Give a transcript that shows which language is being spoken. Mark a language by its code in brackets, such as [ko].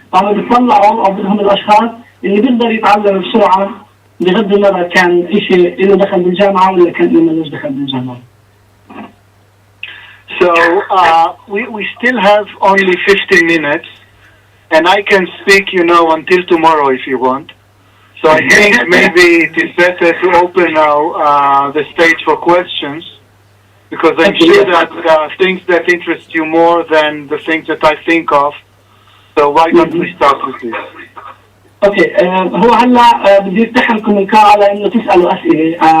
[ar] فهم بيطلعوا او بدهم الاشخاص اللي بيقدر يتعلم بسرعه، بغض النظر كان شيء له دخل بالجامعه ولا كان له ملوش دخل بالجامعه. [en] So we still have only 15 minutes, and I can speak, until tomorrow if you want. So I think maybe it is better to open now the stage for questions, because I'm sure that there are things that interest you more than the things that I think of. So why don't we start with this? Okay. [ar] هو هلا بدي افتح لكم القاعه لانه تسالوا اسئله.